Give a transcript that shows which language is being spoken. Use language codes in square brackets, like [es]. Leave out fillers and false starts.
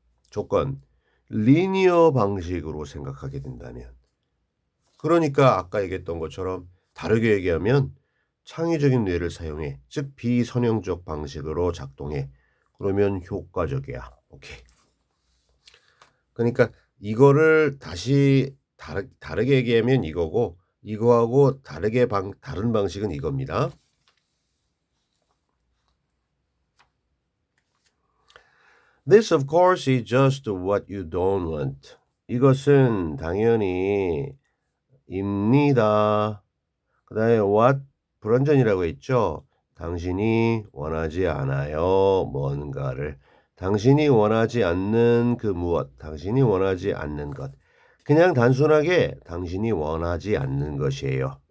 [ko] 조건, 리니어 방식으로 생각하게 된다면 그러니까 아까 얘기했던 것처럼 다르게 얘기하면 창의적인 뇌를 사용해 즉 비선형적 방식으로 작동해 그러면 효과적이야. 오케이. 그러니까 이거를 다시 다르게 얘기하면 이거고 이거하고 다른 방식은 이겁니다. [en] This of course is just what you don't want. [ko] 이것은 당연히 입니다. 그 다음에 what 불완전이라고 했죠. 당신이 원하지 않아요. 뭔가를. 당신이 원하지 않는 그 무엇. 당신이 원하지 않는 것. 그냥 단순하게 당신이 원하지 않는 것이에요.